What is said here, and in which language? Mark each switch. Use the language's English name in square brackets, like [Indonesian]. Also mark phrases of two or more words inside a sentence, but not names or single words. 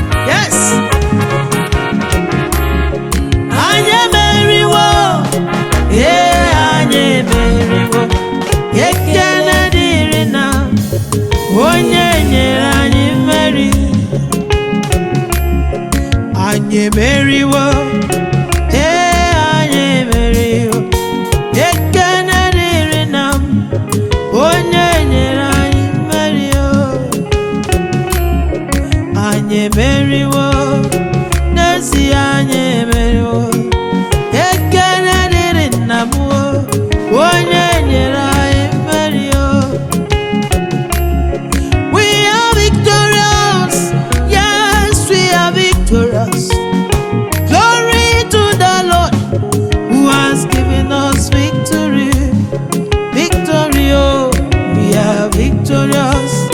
[English] Yes. [Igbo] Anyị emeriwo. Ee, anyị emeriwo. Ekele dịrị na onye nyere anyị mmeri. Anyị emeriwo. Ee, anyị emeriwo. Ekele dịrị na onye nyere anyị mmeri, o. Anyị emeriwo. N'ezie, anyị emeriwo. Ekele dịrị nna m, o. Onye nyere anyị mmeri, o. [English] We are victorious. Yes, we are victorious. Glory to the Lord who has given us victory. Victory, oh, we are victorious.